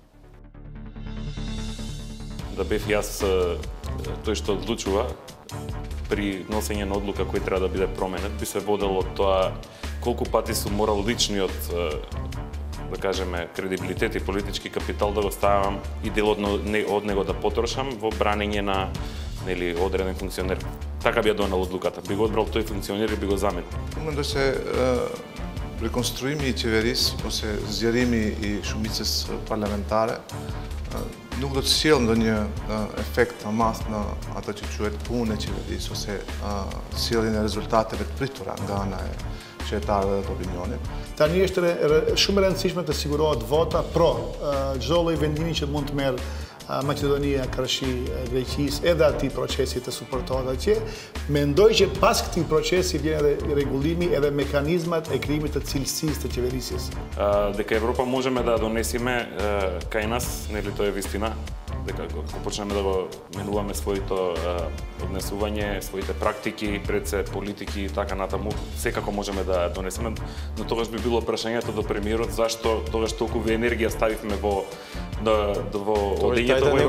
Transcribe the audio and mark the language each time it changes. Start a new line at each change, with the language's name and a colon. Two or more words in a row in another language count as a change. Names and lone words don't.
Macedonian: Да бев јас тој што одлучува при носење на одлука кој треба да биде променет, би се водело од тоа колку пати сум морал личниот, да кажеме, кредибилитет и политички капитал да го ставам и дел од него да потрошам во бранење на одреден функционер. Така би ја донел одлуката. Би го одбрал тој функционер и би го заменил. Да се
Albanian: реконструими и qeveris, ose zgjerimi i shumicës parlamentare, nuk do të sjellë ndonjë efekt të madh në ato që quhet punë e qeverisë ose sjelljen e rezultateve të pritura nga ana e qytetarëve dhe të opinionit. Tani është shumë e rëndësishme të sigurohet vota pro çdo lloj vendimi që mund të merr Maqedonia, Krashi, Greqisë, edhe atij procesi të suportohet atje. Mendoj që pas këtij procesi vjen edhe rregullimi edhe mekanizmat e krijimit të cilësisë të qeverisjes.
Macedonian: Дека Европа можеме да донесеме кај нас, нели тоа е вистина, дека го почнеме да го менуваме своето однесување, своите практики, пред се политики и така натаму, секако можеме да донесеме, но тогаш би било прашањето до премиерот зашто тогаш толку енергија ставивме во одењето во